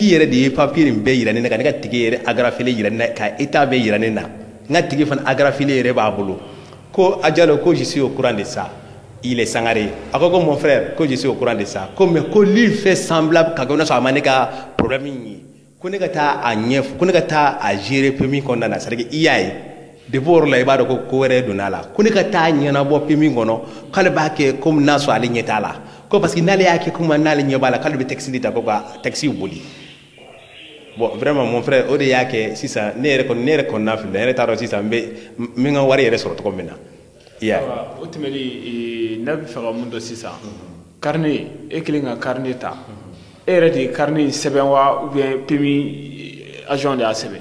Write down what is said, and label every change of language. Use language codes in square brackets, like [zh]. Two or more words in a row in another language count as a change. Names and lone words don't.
[bm] yɛrɛ de ye papier nin bɛɛ yira ne na ka ne ka tigi yɛrɛ agrafele yira ne na ka état bɛɛ yira ne na n ka tigi fana agrafele yɛrɛ b'a bolo ko Diallo ko [fr] je suis au courant de ça il [bm] est Sangaré a ko [fr] mon frère [bm] ko [fr] je suis au courant de ça [bm] ko mais ko [fr] lui fait semblable [bm] ka kɛ sɔrɔ a ma ne ka problème ye ko ne ka taa a ɲɛfɔ ko ne ka taa a gérer PMI kɔnɔna na [fr] c'est à dire [bm] i y'a ye depuis o yɔrɔ la i b'a dɔn ko wɛrɛ donna la ko ne ka taa ɲɛnabɔ PMI kɔnɔ k'ale b'a kɛ comme n'a sɔrɔ ale ɲɛ t'a la ko [fr] parce que [bm] n'ale y'a kɛ comme n'ale ɲɛ b'a la k'ale bɛ taxi de ta ko ka taxi boli [fr] bon vraiment mon frère [bm] o de y'a kɛ sisan ne yɛrɛ kɔnɔna fili la ne yɛrɛ t'a dɔn sisan n bɛ n ka wari yɛrɛ sɔrɔ cogo min na i y'a ye. o tɛmɛnen ne bɛ fɛ ka mun dɔn sisan carnet e kelen ka carnet ta e yɛrɛ de ye carnet in sɛbɛn wa [fr] ou bien [bm] PMI agent de y'a sɛbɛn.